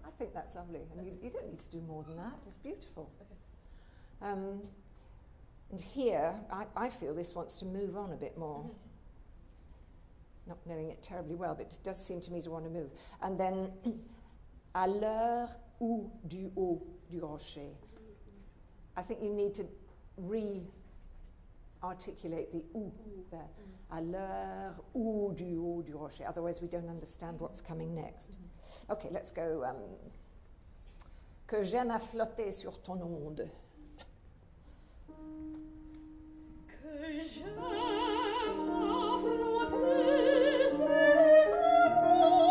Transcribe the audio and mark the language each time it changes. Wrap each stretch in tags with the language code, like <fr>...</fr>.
<en>I think that's lovely. And you don't need to do more than that. It's beautiful. Okay. And here, I feel this wants to move on a bit more. Not knowing it terribly well, but it does seem to me to want to move.</en> <fr>And then, à l'heure où du haut du rocher.</fr> <en>I think you need to re-articulate the ou there.</en> <fr>À l'heure où du haut du rocher.</fr> <en>Otherwise, we don't understand what's coming next. Okay, let's go.</en> <fr>Que j'aime à flotter sur ton onde. Que j'aime à flotter sur ton onde.</fr>